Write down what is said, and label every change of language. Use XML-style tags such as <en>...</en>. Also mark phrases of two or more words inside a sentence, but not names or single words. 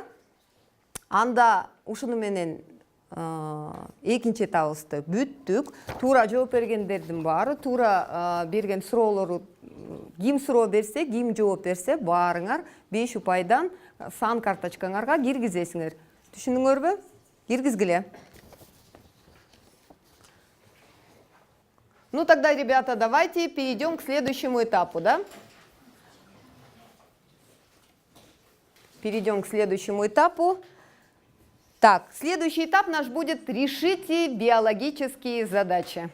<ky>Анда ушуну менен экинчи этабыбызды бүттүк. Туура жооп бергендердин баары, туура берген суроолору ким суроо берсе, ким жооп берсе, баарыңар 5 упайдан сан карточкаңарга киргизесиңер. Түшүндүңөрбү? Киргизгиле.</ky> <ru>Ну тогда, ребята, давайте перейдем к следующему этапу, да? Перейдем к следующему этапу. Так, следующий этап наш будет «Решите биологические задачи».</ru>